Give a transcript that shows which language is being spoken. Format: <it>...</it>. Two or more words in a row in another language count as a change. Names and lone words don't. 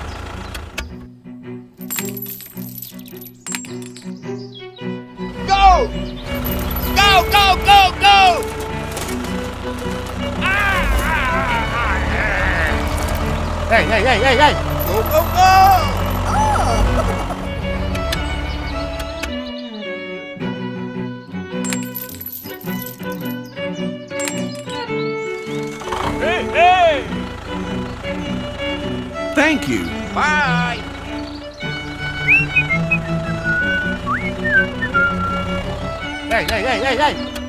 <en>Go! Go, go, go, go! Hey, hey, hey, hey, hey! Go, go, go! Hey, hey! Thank you. Bye! Hey, hey, hey, hey, hey!</en>